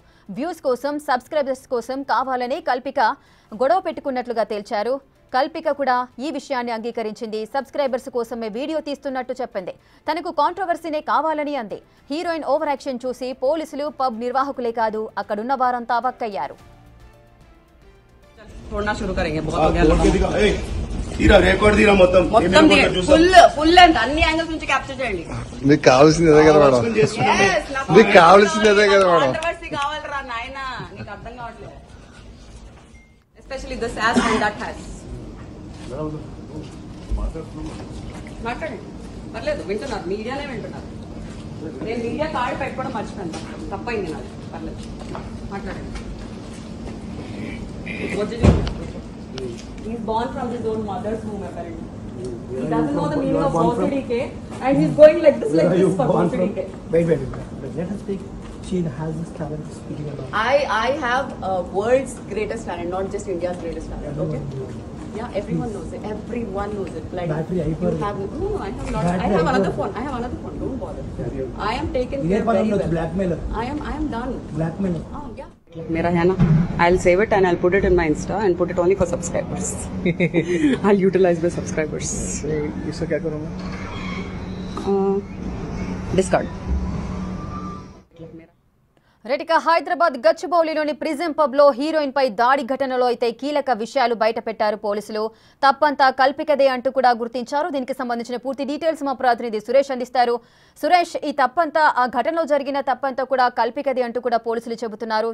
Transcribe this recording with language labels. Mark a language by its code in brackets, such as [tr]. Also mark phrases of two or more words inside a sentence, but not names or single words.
[te] వ్యూస్ కోసం, సబ్స్క్రైబర్స్ కోసం కావాలని కల్పిక గొడవ పెట్టుకున్నట్లుగా తేల్చారు. కల్పిక కూడా ఈ విషయాన్ని అంగీకరించింది. సబ్స్క్రైబర్స్ కోసమే వీడియో తీస్తున్నట్టు చెప్పింది. తనకు కాంట్రవర్సీనే కావాలని అంది. హీరోయిన్ ఓవర్ యాక్షన్ చూసి పోలీసులు, పబ్ నిర్వాహకులే కాదు అక్కడున్న వారంతా అవాక్కయ్యారు. [hi] छोड़ना शुरू करेंगे बहुत हो गया [te] రికార్డ్ తీరా మొత్తం [en] full length [te] అన్ని యాంగిల్స్ నుంచి క్యాప్చర్ చేయండి. మీకు కావాల్సింది అదే కదా మేడం, మీకు కావాల్సింది అదే కదా మేడం. కాంట్రవర్సీ కావాలరా నాయనా, నీకు అర్థం కావట్లేదు. [en] especially this as and that has. [te] మాట్లాడండి, పర్లేదు, వింటున్నారు, మీడియానే వింటున్నారు. నేను [en] media card [te] పెట్టుకోవడం మర్చిపోయాను, తప్పైంది నాది. పర్లేదు, మాట్లాడండి. [en] What did you do? He's born from his own mother's womb, apparently. He doesn't know the meaning of OCDK, and he's going like this for OCDK. Wait. Let us speak. She has this talent of speaking about. I have world's greatest talent, not just India's greatest talent. Okay. Yeah, everyone knows it. Everyone knows it. Like battery hyper. you have no, I have not. I have another phone. Don't bother. I am taken care very well. Blackmailer. I am done. Blackmailer. Oh yeah. [hi] मेरा है ना, [en] I'll save it and I'll put it in my Insta and put it only for subscribers. I'll utilize the subscribers. [hi] इससे क्या करूँगा? [en] Discard. [te] రెటిక హైదరాబాద్ గచ్చిబౌలిలోని ప్రిజం పబ్ లో హీరోయిన్ పై దాడి ఘటనలో అయితే కీలక విషయాలు బయటపెట్టారు పోలీసులు. తప్పంతా కల్పికదే అంటూ కూడా గుర్తించారు. దీనికి సంబంధించిన పూర్తి డీటెయిల్స్ మా ప్రతినిధి సురేష్ అందిస్తారు. సురేష్, ఈ తప్పంతా, ఆ ఘటనలో జరిగిన తప్పంతా కూడా కల్పికదే అంటూ కూడా పోలీసులు చెబుతున్నారు.